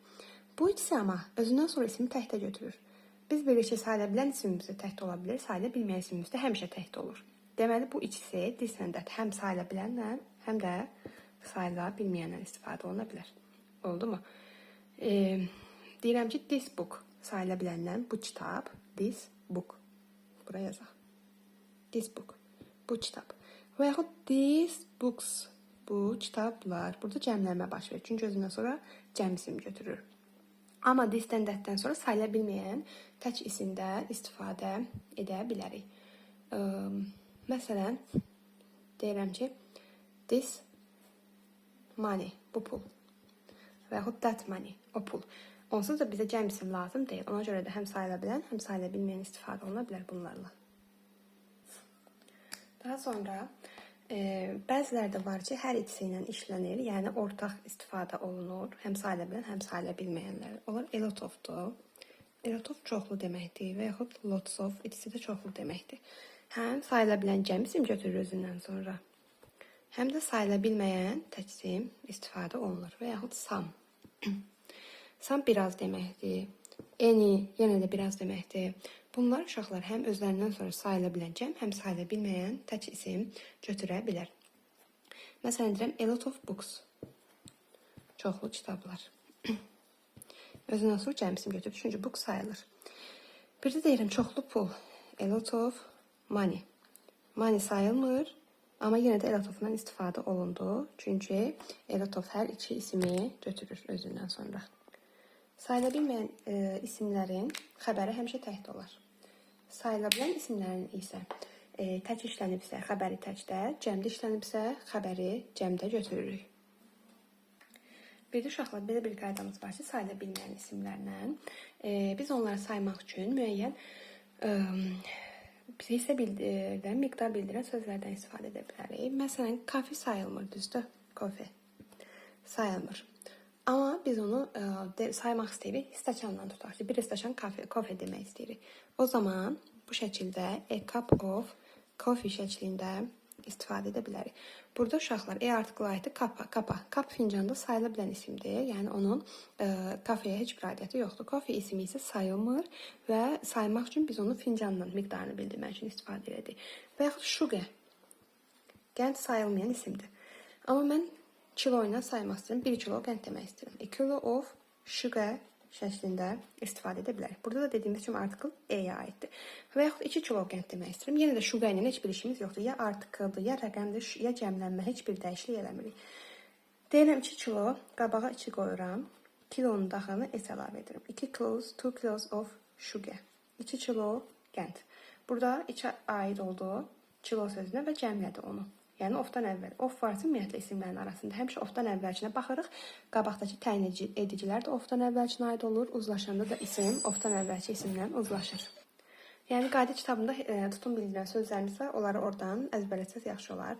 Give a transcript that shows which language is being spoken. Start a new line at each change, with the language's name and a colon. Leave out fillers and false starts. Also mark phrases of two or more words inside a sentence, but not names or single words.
Azerbaijani: Bu ikisi amma özündən sonra ismi təkdə götürür. Biz bilirik ki, sayıla bilən isimimiz də təkdə ola bilir, sayıla bilməyən isimimiz də həmişə təkdə olur. Deməli, bu ikisi disləndə həm sayıla bilənlə, həm də sayıla bilməyənlə istifadə oluna bilər. Oldu mu? Deyirəm ki,
English: this book
Azerbaijani: sayıla bilənlə bu kitab,
English: this book.
Azerbaijani: Buraya yazaq.
English: This book.
Azerbaijani: Bu kitab. Və yaxud
English: these books.
Azerbaijani: Bu kitablar. Burada cəmlənmə baş verir. Çünki özündən sonra cəm isim götürür. Amma this-dən that-dən sonra sayıla bilməyən tək isimdə istifadə edə bilərik. Məsələn, deyirəm ki,
English: this money.
Azerbaijani: Bu pul. Və yaxud
English: that money.
Azerbaijani: O pul. Onsuz da bizə cəm isim lazım deyil. Ona görə də həm sayıla bilən, həm sayıla bilməyən istifadə oluna bilər bunlarla. Daha sonra bəzilərdə var ki, hər ikisi ilə işlənir, yəni ortaq istifadə olunur. Həm sayıla bilən, həm sayıla bilməyənlər. Onlar
English: a lot of-
Azerbaijani: dur.
English: A lot of
Azerbaijani: çoxlu deməkdir və yaxud
English: lots of
Azerbaijani: ikisi də çoxlu deməkdir. Həm sayıla bilən cəm isim götürür özündən sonra, həm də sayıla bilməyən tək isim istifadə olunur və yaxud some. Some biraz deməkdir. Any yenə də biraz deməkdir. Bunlar uşaqlar həm özlərindən sonra sayıla bilən cəm, həm sayıla bilməyən tək isim götürə bilər. Məsələn, deyirəm,
English: a lot of books.
Azerbaijani: Çoxlu kitablar. Özündən sonra cəm isim götürür, çünki book sayılır. Bir də deyirəm, çoxlu pul.
English: A lot of money. Money
Azerbaijani: sayılmır, amma yenə də
English: a lot of-dan
Azerbaijani: istifadə olundu. Çünki a lot of hər iki ismi götürür özündən sonra. Sayıla bilməyən isimlərin xəbəri həmişə təkdə olar. Sayıla bilən isimlərin isə tək işlənibsə xəbəri təkdə, cəmdə işlənibsə xəbəri cəmdə götürürük. Bir də uşaqlar, belə bir qaydamız var ki, sayıla bilməyən isimlərlə biz onları saymaq üçün müəyyən isə bildirən, miqdar bildirən sözlərdən istifadə edə bilərik. Məsələn, kafe sayılmır, düzdür? Kafe sayılmır. Amma biz onu saymaq istəyirik, stəkanla tutaq ki, bir stəkan kafe demək istəyirik. O zaman bu şəkildə
English: a cup of coffee
Azerbaijani: şəklində istifadə edə bilərik. Burada uşaqlar artikla aiddir kapa. Kap fincanda sayıla bilən isimdir. Yəni onun kafeyə heç bir aidiyyəti yoxdur. Coffee ismi isə sayılmır və saymaq üçün biz onu fincanla miqdarını bildirmək üçün istifadə edirik. Və yaxud sugar. Qənd sayılmayan isimdir. Amma mən kilo ilə saymaq istəyirəm. 1 kilo qənd demək istəyirəm.
English: A kilo of sugar
Azerbaijani: şəklində istifadə edə bilərik. Burada da dediyimiz kimi artikel E-yə aiddir. Və yaxud 2 kilo qənd demək istəyirəm. Yenə də sugar ilə heç bir işimiz yoxdur. Ya artikeldir, ya rəqəmdir, ya cəmlənmə, heç bir dəyişiklik eləmirik. Deyirəm 2 kilo, qabağa 2 qoyuram. Kilonun daxilini S əlavə edirəm.
English: 2 kilos of sugar.
Azerbaijani: 2 kilo qənd. Burada 2 aid oldu kilo sözünə və cəmlədi onu. Yəni ofdan əvvəl. Of varsa ümumiyyətlə isimlərin arasında həmişə ofdan əvvəlkinə baxırıq. Qabaqdakı təyin edicilər də ofdan əvvəlkinə aid olur. Uzlaşanda da isim ofdan əvvəlki isimlə uzlaşır. Yəni qayda kitabında tutum bildirən sözlərimiz onları oradan əzbərlətsəz yaxşı olar.